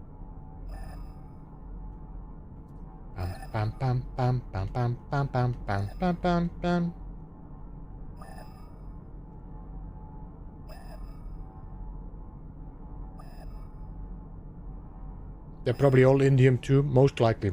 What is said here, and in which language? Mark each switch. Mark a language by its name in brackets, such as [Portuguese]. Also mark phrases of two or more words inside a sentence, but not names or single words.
[English] Good to hear, Sandborn. Bam bam bam bam bam bam bam bam bam bam bam. They're probably all indium too, most likely.